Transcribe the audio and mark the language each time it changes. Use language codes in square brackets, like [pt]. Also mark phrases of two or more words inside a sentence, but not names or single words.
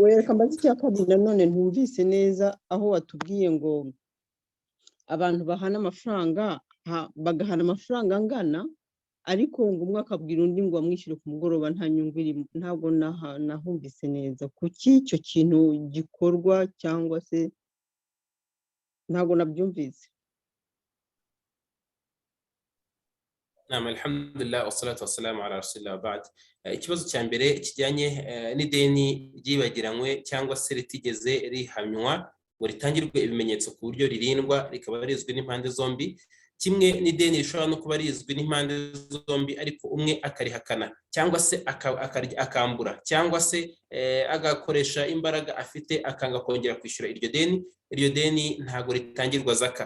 [rw] Wereka mbaze icya kabiri nanone ntumvise neza aho watubwiye ngo abantu bahana amafaranga bagahana amafaranga angana ariko ngo umwe akabwira undi ngo amwishyure ku mugoroba nta nyungu irimo. Ntabwo nahumvise neza kuki icyo kintu gikorwa cyangwa se ntabwo nabyumvise. [ar] Nama الحمد لله والصلاة والسلام على رسول الله وبعد. [rw] Ikibazo cya mbere kijyanye n'ideni ryibagiranywe cyangwa se ritigeze rihamywa ngo ritangirwe ibimenyetso ku buryo ririndwa rikaba rizwi n'impande zombi, kimwe n'ideni rishobora no kuba rizwi n'impande zombi ariko umwe akarihakana cyangwa se akambura cyangwa se agakoresha imbaraga afite akanga kongera kwishyura iryo deni ntago ritangirwa zaka.